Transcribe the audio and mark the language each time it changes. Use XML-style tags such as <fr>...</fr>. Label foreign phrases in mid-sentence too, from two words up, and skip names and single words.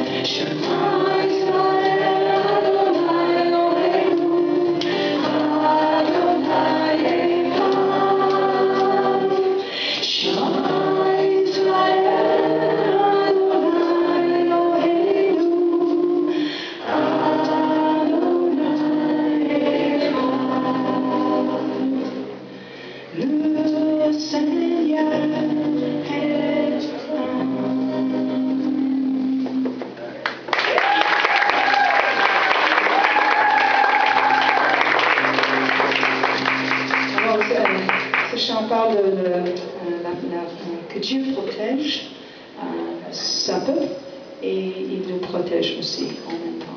<he>שמע ישראל, אדני אלהינו, אדני אחד. שמע ישראל, אדני אלהינו, אדני אחד.</he> <fr>Le Seigneur est un. Alors, ce chant parle que Dieu protège sa peuple et il nous protège aussi en même temps.</fr>